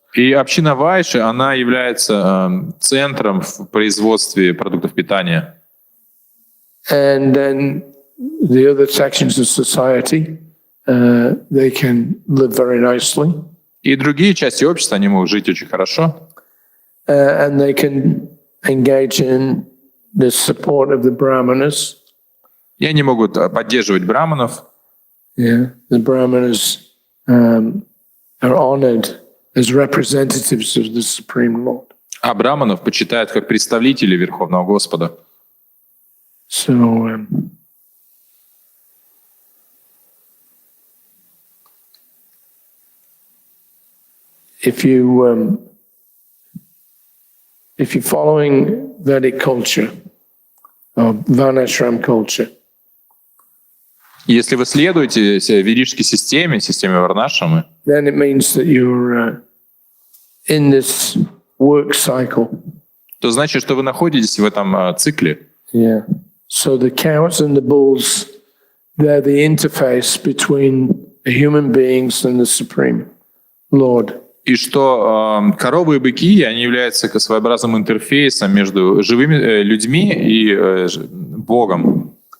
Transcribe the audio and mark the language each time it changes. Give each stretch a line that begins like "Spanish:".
Russian: И община Вайши, она является центром в производстве продуктов питания.
English: And then the other sections of society, they can live very nicely.
Russian: И другие части общества, они могут жить очень хорошо.
English: And they can engage in the support of the brahmanas.
Russian: И они могут поддерживать браманов.
English: Yeah, the brahmanas are honored as representatives of the Supreme Lord.
Russian: А браманов почитают как представителей Верховного Господа.
English: So if you're following Vedic culture or Varnashram culture,
Russian: Если вы следуете ведической системе Варнашрамы,
English: then it means that you're in this work cycle.
Russian: то значит, что вы находитесь в этом цикле. Yeah.
English: So the cows and the bulls, they're the interface between the human beings and the Supreme Lord.
Russian: И что коровы и быки, они являются своеобразным интерфейсом между живыми людьми и Богом.